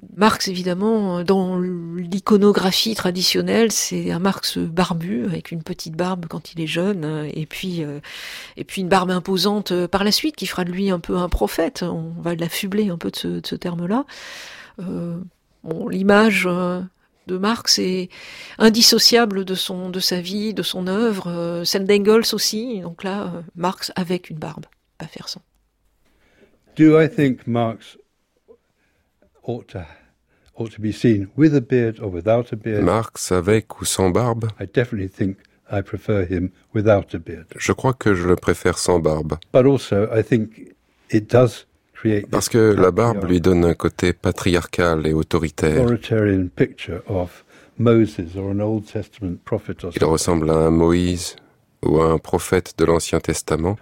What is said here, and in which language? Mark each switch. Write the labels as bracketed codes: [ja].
[fr] Marx, évidemment, dans l'iconographie traditionnelle, c'est un Marx barbu, avec une petite barbe quand il est jeune, et puis une barbe imposante par la suite, qui fera de lui un peu un prophète. On va l'affubler un peu de ce terme-là. L'image de Marx est indissociable de sa vie, de son œuvre, celle d'Engels aussi. Donc là, Marx avec une barbe, pas faire sans. [en] Do I think Marx ought to be seen with a beard or without a beard? [fr] Marx avec ou sans barbe? [en] I definitely think I prefer him without a beard. [fr] Je crois que je le préfère sans barbe. [en] But also, I think it does create. [fr] Parce que la barbe lui donne un côté patriarcal et autoritaire. [en] Authoritarian picture of Moses or an Old Testament prophet. [fr] Il ressemble à un Moïse ou à un prophète de l'Ancien Testament.